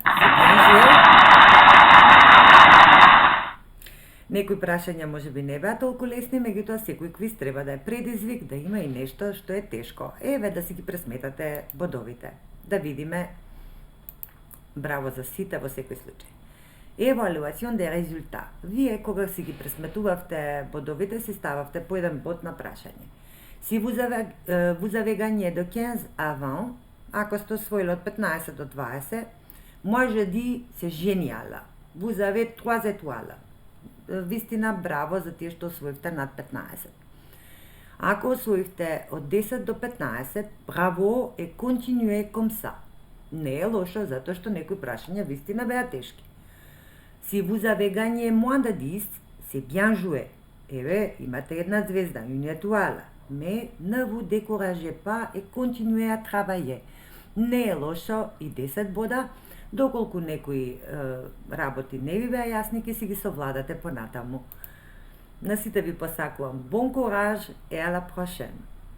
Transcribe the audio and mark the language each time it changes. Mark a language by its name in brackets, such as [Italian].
[Macedonian] Се Некои прашања може би не беа толку лесни, меѓутоа секој квиз треба да е предизвик, да има и нешто што е тешко. Еве да си ги пресметате бодовите. Да видиме. Браво за сите во секој случај. [French] Евалуацион де резултат. [Macedonian] Вие кога си ги пресметувавте бодовите, си стававте по еден бод на прашање. [French] Si vous avez gagné de 15 à 20, [Macedonian] ако сте освоили од 15 до 20, [French] moi je dis c'est génial. Vous avez 3 étoiles. [Macedonian] Вистина, браво за тие што освоивте над 15. Ако освоивте од 10 до 15, браво е [French] continuez comme ça. [Macedonian] Не е лошо, затоа што некои прашања вистина беа тешки. [French] Si vous avez gagné moins de 10, c'est bien joué. [Macedonian] Еве, имате една звезда, une étoile. [French] Mais ne vous découragez pas et continuez à travailler. [Macedonian] Не е лошо и 10 бода, доколку некои работи не ви беа јасни, ќе си ги совладате понатаму. На сите ви посакувам [French] bon courage et à la prochaine.